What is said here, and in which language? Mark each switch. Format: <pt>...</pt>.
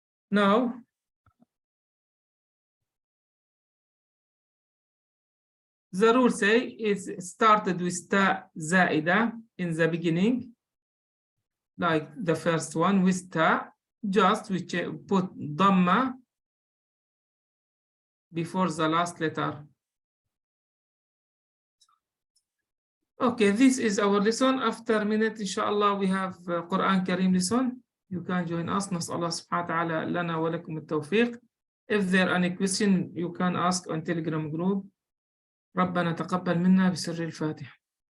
<en>Now, the rule say is started with ta zaida in the beginning, like the first one with ta, just we put dhamma before the last letter. Okay, this is our lesson. After a minute, inshallah, we have Quran Kareem lesson. You can join us.</en> <ar>نسأل الله سبحانه وتعالى لنا ولكم التوفيق.</ar> <en>If there are any question, you can ask on Telegram group.</en> <ar>ربنا تقبل منا بسر الفاتحة.</ar>